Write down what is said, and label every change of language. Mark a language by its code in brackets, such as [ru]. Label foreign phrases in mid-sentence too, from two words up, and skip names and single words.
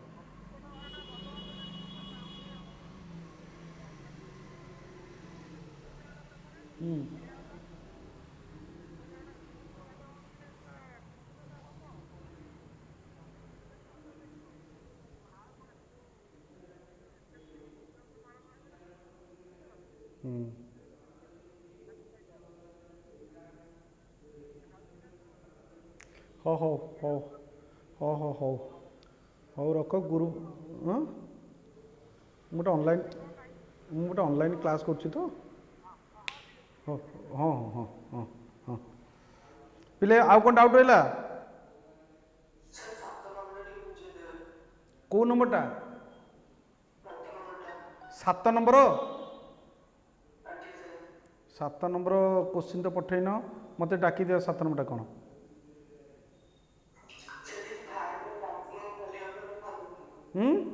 [or] हम्म हम्म हाँ हाँ हाँ हाँ हाँ हाँ ହଉ ରଖ ଗୁରୁ ହଁ ମୁଁ ଗୋଟେ [en] online class [or] କରୁଛି ତ ହଁ ହଁ ହଁ ହଁ ହଁ ପିଲେ ଆଉ କ'ଣ ଡାଉଟ୍ ରହିଲା ସାର୍ 7 ନମ୍ବରଟା ଟିକେ ବୁଝେଇଦେବେ। କେଉଁ ନମ୍ବରଟା 7 ନମ୍ବରଟା। 7 ନମ୍ବର ଆଜ୍ଞା ସାର୍। 7 ନମ୍ବର କୋଶ୍ଚିନ୍ ତ ପଠେଇନ ମୋତେ ଡାକିଦିଅ 7 ନମ୍ବରଟା କ'ଣ ସେଠି ଥାଏ [en] maximum value of the following. [or] ହୁଁ